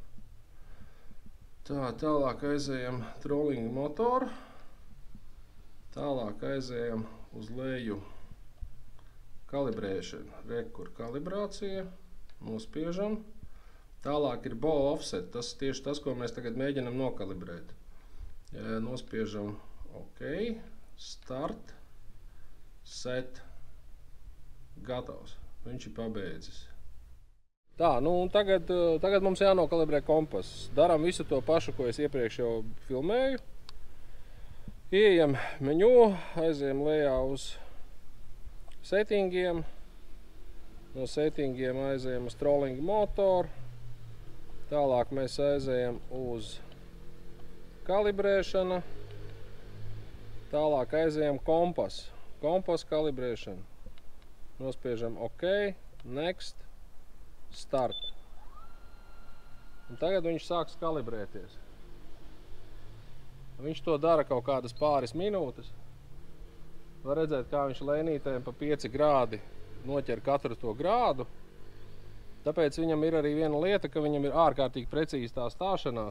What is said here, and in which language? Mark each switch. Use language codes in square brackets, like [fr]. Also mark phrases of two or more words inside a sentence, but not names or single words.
[lv] Tā, tālāk aizējam trolling motoru, tālāk aizējam uz leju kalibrēšanu, rekur kalibrācija, nospiežam. Tālāk ir [en] bow offset, [lv] tas tieši tas, ko mēs tagad mēģinam nokalibrēt. Nospiežam [en] OK, start, set, [lv] gatavs. Viņš ir pabeidzis. Tā, nu un tagad mums jānokalibrē kompass. Daram visu to pašu, ko es iepriekš jau filmēju. Ieejam meņū, aizējam lejā uz settingiem. No settingiem aizējam uz trolling motoru. Tālāk mēs aizējam uz kalibrēšanu. Tālāk aizējam kompasu. Kompasu kalibrēšanu. Nospiežam [en] OK, next, start. [lv] Un tagad viņš sāks kalibrēties. Viņš to dara kaut kādas pāris minūtes. Var redzēt, kā viņš lēnītēm pa 5 grādi noķer katru to grādu. Tāpēc viņam ir arī viena lieta, ka viņam ir ārkārtīgi precīzi tā stāšanās.